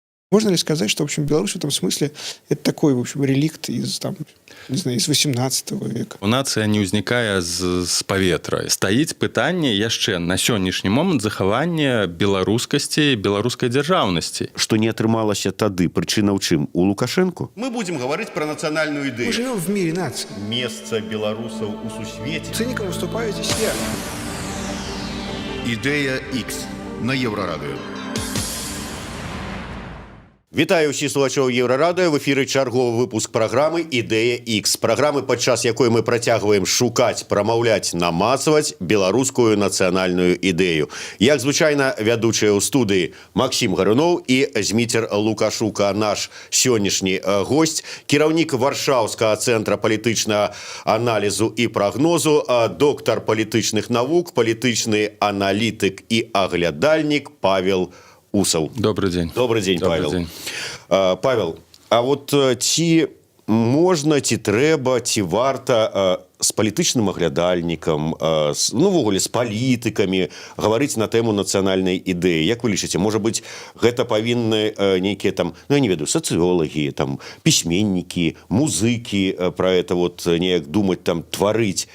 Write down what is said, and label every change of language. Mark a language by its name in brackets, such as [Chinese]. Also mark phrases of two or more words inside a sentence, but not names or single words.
[Russian] Можно ли сказать, что, в общем, Беларусь в этом смысле это такой, в общем, реликт из, там, не знаю, из 18 века? [Belarusian] Нацыя не ўзнікае з паветра. Стаіць пытанне яшчэ на сённяшні момант захавання беларускасці, беларускай дзяржаўнасці. Что не атрымалася тады, причина ў чым? [Russian] У Лукашенко? Мы будем говорить про национальную Мы идею. живем в мире наций. Место белорусов [Belarusian] у сусвете. [Russian] Циником выступаю здесь я. [Ukrainian] Ідея X на Єврорадіо. [Belarusian] Вітаю ўсіх слухачоў Еўрарадыё. В эфіры чарговы выпуск праграмы «Ідэя X». Праграмы, падчас якой мы працягваем шукаць, прамаўляць, намацаваць беларускую нацыянальную ідэю. Як звычайна, вядучыя ў студыі Максім Гаруноў і Зміцер Лукашука, наш сённяшні госць, кіраўнік Варшаўскага цэнтра палітычнага аналізу і прагнозу, доктар палітычных навук, палітычны аналітык і аглядальнік Павел Усаў. [Russian] Добрый день. Добрый день, Добрый Павел. день. [Belarusian] Павел, а вот ці можна, ці трэба, ці варта з палітычным аглядальнікам, ну, ввогуле, з палітыкамі гаварыць на тэму нацыянальнай ідэі? Як вы лічыце, можа быць, гэта павінны нейкія там, ну, я не ведаю, сацыёлагі, там, пісьменнікі, музыкі пра гэта вот неяк думаць, там, тварыць?